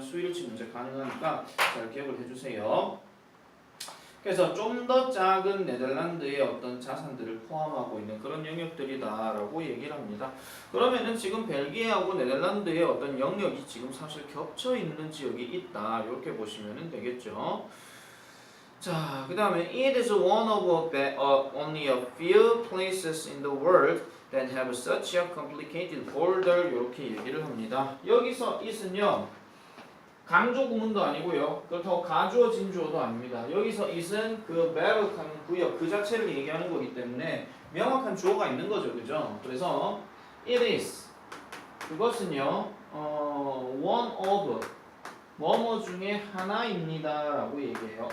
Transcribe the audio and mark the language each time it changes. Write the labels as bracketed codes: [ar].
[ko] 수일치 문제 가능하니까 잘 기억을 해주세요. 그래서 좀 더 작은 네덜란드의 어떤 자산들을 포함하고 있는 그런 영역들이다라고 얘기를 합니다. 그러면은 지금 벨기에하고 네덜란드의 어떤 영역이 지금 사실 겹쳐 있는 지역이 있다, 이렇게 보시면 되겠죠. 자, 그 다음에 [en] it is one of only a few places in the world that have such a complicated border, [ko] 이렇게 얘기를 합니다. 여기서 it은요 강조 구문도 아니고요, 그렇다고 가주어 진주어도 아닙니다. 여기서 it은 그 매력하는 구역 그 자체를 얘기하는 거기 때문에 명확한 주어가 있는 거죠, 그죠? 그래서 it is, 그것은요 one of 뭐뭐 중에 하나입니다라고 얘기해요.